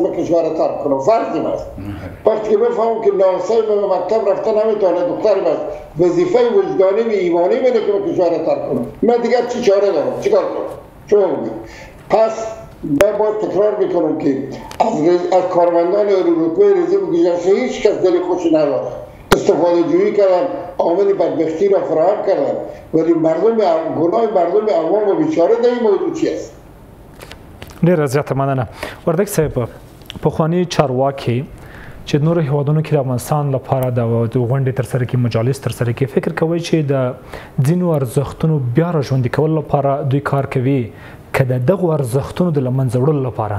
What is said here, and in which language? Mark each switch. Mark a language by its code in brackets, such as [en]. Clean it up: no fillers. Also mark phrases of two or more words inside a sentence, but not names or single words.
[fa] من کشور ترک کنم فرض است وقتی که بفهمم که ناسه من مکتب رفته نمیتونه دختر من وظیفه وجدانی و ایمانی منه که من کشور ترک کنم من دیگر چی چاره دارم چیکار کنم پس من باید تکرار میکنم که از کارمندان رتبه رژیم گذشته هیچ کس دل خوشی نداره استفاده جویی کردن عامل بدبختی را فراهم کردن ولی گناه مردم عوام و بیچاره در این موضوع چی است؟ [ps] ډیره زیاته مننه وردک صاحب پخوانی چارواکي چې نور هیوادونو کې د افغانستان لپاره د غونډې ترسره کې مجالس ترسره کې فکر کوي چې د ځینو ارزښتونو بیا راژوندي کولو لپاره دوی کار کوي که د دغو ارزښتونو د له منځه وړلو لپاره؟